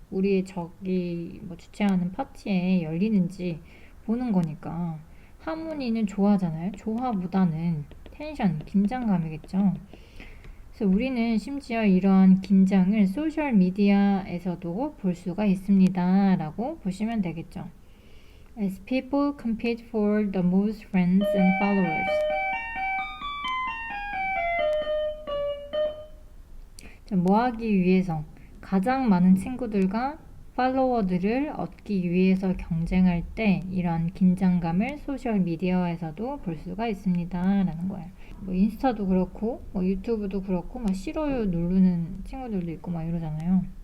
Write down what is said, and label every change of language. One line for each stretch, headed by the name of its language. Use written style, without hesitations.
Korean: 우리의 적이 뭐 주최하는 파티에 열리는지 보는 거니까 하모니는 좋아하잖아요. 조화보다는 텐션, 긴장감이겠죠. 그래서 우리는 심지어 이러한 긴장을 소셜 미디어에서도 볼 수가 있습니다. 라고 보시면 되겠죠.
English: As people compete for the most friends and followers.
Korean: 자, 뭐 하기 위해서 가장 많은 친구들과 팔로워들을 얻기 위해서 경쟁할 때 이러한 긴장감을 소셜 미디어에서도 볼 수가 있습니다. 라는 거예요. 뭐 인스타도 그렇고 뭐 유튜브도 그렇고 막 싫어요 누르는 친구들도 있고 막 이러잖아요.